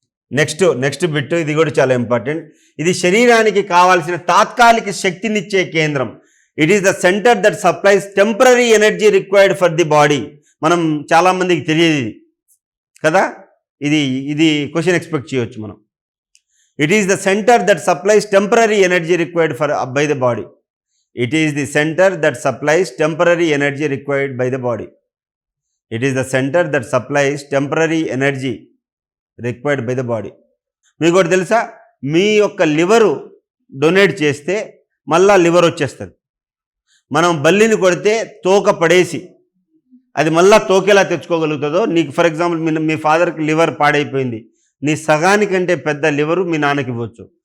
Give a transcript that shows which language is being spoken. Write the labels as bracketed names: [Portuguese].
[Telugu] Next bit, ఇది కూడా చాలా ఇంపార్టెంట్. ఇది శరీరానికి కావాల్సిన తాత్కాలిక శక్తినిచ్చే కేంద్రం. [English] It is the centre that supplies temporary energy required for the body. [Telugu] మనం చాలామందికి తెలియదు ఇది కదా, ఇది క్వశ్చన్ ఎక్స్పెక్ట్ చేయవచ్చు మనం. [English] It is the centre that supplies temporary energy required for by the body. It is the center that supplies temporary energy required by the body. It is the center that supplies temporary energy required by the body. [Telugu] మీకు ఒకటి తెలుసా, మీ యొక్క liver donate చేస్తే మళ్ళా liver వచ్చేస్తుంది. మనం బల్లిని కొడితే తోక పడేసి అది మళ్ళా తోకేలా తెచ్చుకోగలుగుతుందో, నీకు [English] for example [Telugu] మీ ఫాదర్కి లివర్ పాడైపోయింది, నీ సగానికంటే పెద్ద లివరు మీ నాన్నకి ఇవ్వచ్చు.